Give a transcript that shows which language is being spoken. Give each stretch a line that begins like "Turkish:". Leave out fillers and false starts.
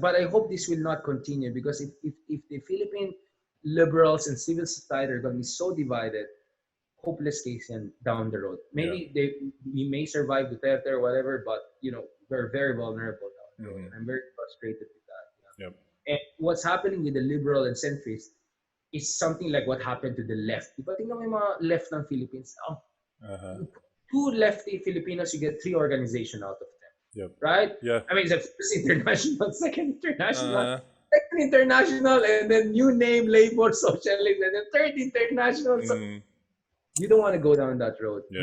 English: But I hope this will not continue, because if the Philippine liberals and civil society are going to be so divided, hopeless case and down the road. Maybe we may survive Duterte or whatever, but we're very vulnerable down the road. And I'm very frustrated with that. Yep. And what's happening with the liberal and centrist is something like what happened to the left.
Filipino: Diba tingnan mo yung mga left ng Philippines?
English: Two lefty Filipinos, you get 3 organizations out of them. Yep. Right? Yeah. It's a first international, second international, second international, and then new name, labor, socialist, and then third international. So you don't want to go down that road. Yeah,